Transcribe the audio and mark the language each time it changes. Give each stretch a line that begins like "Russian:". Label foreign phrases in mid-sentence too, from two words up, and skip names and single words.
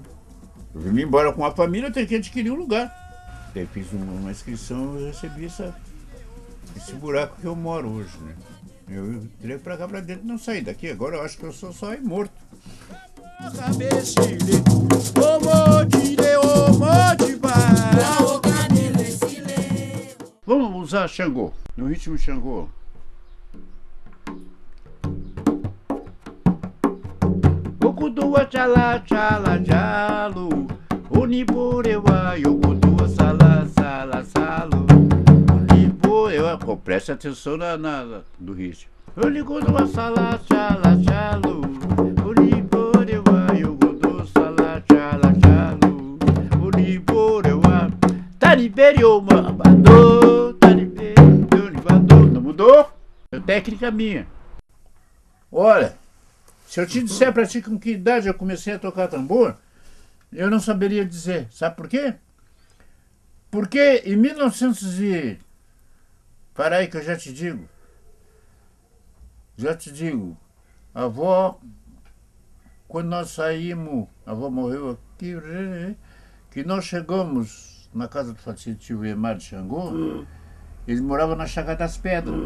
Portuguese: Eu vim embora com a família, eu tenho que adquirir um lugar. Aí fiz uma inscrição e recebi esse buraco que eu moro hoje, né? Eu entrei pra cá pra dentro e não saí daqui. Agora eu acho que eu sou só morto. Vamos usar Xangô, no ritmo Xangô.
Yoruba: Okudua tchala tchala jalo, Uniburewa yokudua sala sala salo.
Portuguese: Preste atenção do ritmo.
Yoruba: Oligudu sala chala chalo, Oliborewa yogudu sala chala chalo, Oliborewa Tariberioma Badô, Tariberioma.
Portuguese: Não mudou? É técnica minha. Olha, se eu te disser pra ti com que idade eu comecei a tocar tambor, eu não saberia dizer. Sabe por quê? Porque em 1900 Para aí que eu já te digo, a avó, quando nós saímos, a avó morreu aqui, que nós chegamos na casa do falecido tio Emar de Xangô, ele morava na Chácara das Pedras.